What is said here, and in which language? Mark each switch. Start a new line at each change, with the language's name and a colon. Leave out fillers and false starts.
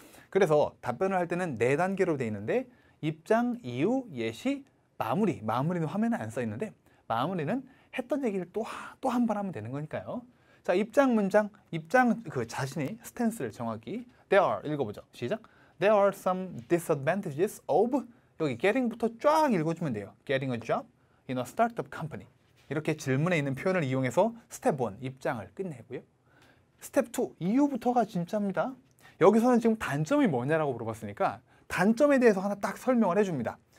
Korean: 그래서 답변을 할 때는 4단계로 돼 있는데 입장, 이유, 예시, 마무리. 마무리는 화면에 안 써 있는데 마무리는 했던 얘기를 또 한 번 하면 되는 거니까요. 자, 입장 문장, 입장 그 자신의 스탠스를 정확히
English: There are
Korean: 읽어보죠. 시작.
English: There are some disadvantages of 여기 getting부터
Korean: 쫙 읽어주면 돼요.
English: Getting a job in a startup company.
Korean: 이렇게 질문에 있는 표현을 이용해서 스텝 1 입장을 끝내고요. 스텝 2 이유부터가 진짜입니다. 여기서는 지금 단점이 뭐냐라고 물어봤으니까 단점에 대해서 하나 딱 설명을 해줍니다.